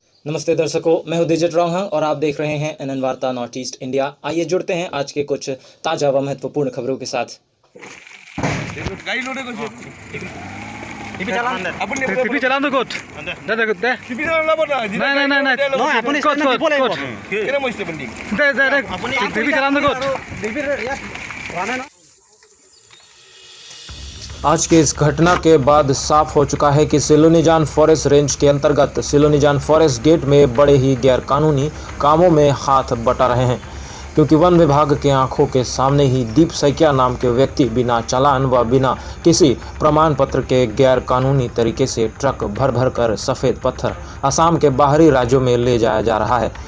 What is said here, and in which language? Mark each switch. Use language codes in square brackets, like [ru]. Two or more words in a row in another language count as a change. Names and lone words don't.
[hi] नमस्ते दर्शकों, मैं हूं दिजित रॉन्घ और आप देख रहे हैं एनएन वार्ता नॉर्थ ईस्ट इंडिया। आइए जुड़ते हैं आज के कुछ ताज़ा व महत्वपूर्ण खबरों के साथ। [as] টিভি চালান তো ক'ত দে দে দে টিভি চালান না বড় নাই নাই নাই নাই নহয় আপুনি স্টেণ্ড দিব লাগিব কেনে মই স্টেণ্ড দিম দে দে দে আপুনি টিভি চালান তো ক'ত টিভি ইয়াত ৰানে না। [hi] आज की इस घटना के बाद साफ हो चुका है कि सिलोनीजान फॉरेस्ट रेंज के अंतर्गत सिलोनीजान फॉरेस्ट गेट में बड़े ही गैरकानूनी कामों में हाथ बटा रहे हैं, क्योंकि वन विभाग के आंखों के सामने ही दीप सैकिया नाम के व्यक्ति बिना चालान व बिना किसी प्रमाण पत्र के गैर कानूनी तरीके से ट्रक भर भर कर सफ़ेद पत्थर असम के बाहरी राज्यों में ले जाया जा रहा है।